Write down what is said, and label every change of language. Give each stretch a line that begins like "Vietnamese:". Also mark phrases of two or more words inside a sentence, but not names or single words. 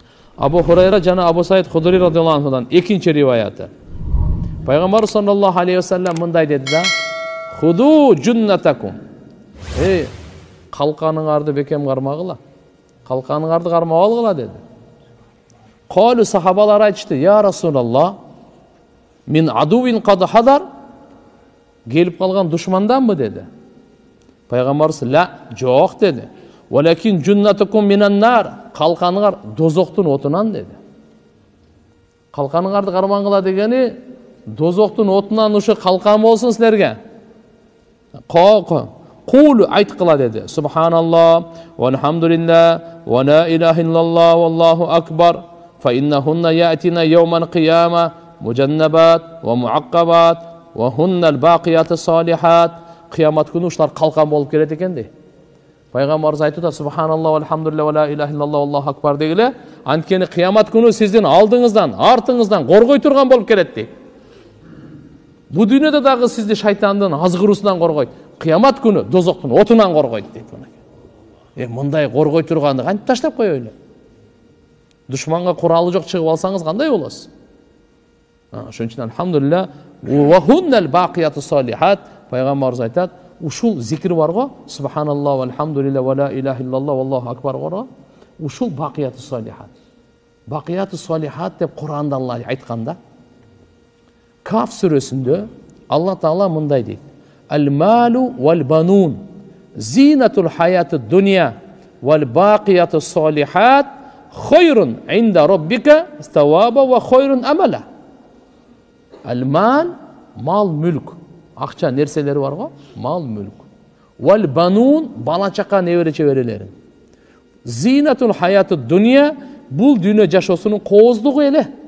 Kyrgyz: Абу Хурайра жана Абу Саид Худри
Arabic: رضي الله عنه
Kyrgyz: экинчи риваяты. Пайгамбар
Arabic: صلى الله عليه وسلم
Kyrgyz: мындай деди да:
Arabic: "خذوا جنتكم."
Kyrgyz: Калканыңарды бекем кармагыла. Калканыңарды кармап алгыла деди. Калу сахабалар айтышты:
Arabic: "يا رسول الله من عدو قد حضر."
Kyrgyz: Келип калган душманданбы деди. Пайгамбар ла, жок деди.
Arabic: "ولكن جنتكم من النار."
Kyrgyz: Калканыңар дозоктун отунан деди. Калканыңарды кармаңгыла дегени дозоктун отунан ушу калкан болсун силерге. Кулу айткыла деди.
Arabic: سبحان الله والحمد لله ولا إله إلا الله والله أكبر. فإنهن يأتين يوم القيامة مجنبات ومعقبات وهن الباقيات الصالحات.
Kyrgyz: Қиямат күнү ушулар калкан болуп келет экен дейт. Пайгамбарыбыз айтып атат:
Arabic: سبحان الله والحمد لله ولا إله إلا الله والله أكبر дегиле.
Kyrgyz: Анткени кыямат күнү сиздин алдыңыздан, артыңыздан коргой турган болуп келет дейт. Бу дүйнөдө дагы сизди шайтандын азгыруусунан коргойт. Кыямат күнү дозоктун отунан коргойт дейт. Мындай коргой турганды кантип таштап коёйлу? Душманга куралы жок чыгып алсаңыз кандай болосуз? Ошон үчүн
Arabic: الحمد لله وهن الباقيات الصالحات.
Kyrgyz: Пайгамбарыбыз айтат, ушул зикир бар го,
Arabic: سبحان الله والحمد لله ولا إله إلا الله والله أكبر бар.
Kyrgyz: Ушул
Arabic: الباقيات الصالحات. الباقيات الصالحات
Kyrgyz: деп Куранда Алла айтканда, Каф сүрөсүндө Алла Таала мындай дейт:
Arabic: "المال والبنون زينة الحياة الدنيا والباقيات الصالحات خير عند ربك ثوابا وخير أملا."
Kyrgyz: Ал-мал, мал-мүлк, акча нерселери бар го, мал-мүлк. Вал-банун, бала-чака, небере-чеберелери.
Arabic: زينة الحياة الدنيا,
Kyrgyz: бул дүйнө жашоосунун кооздугу эле.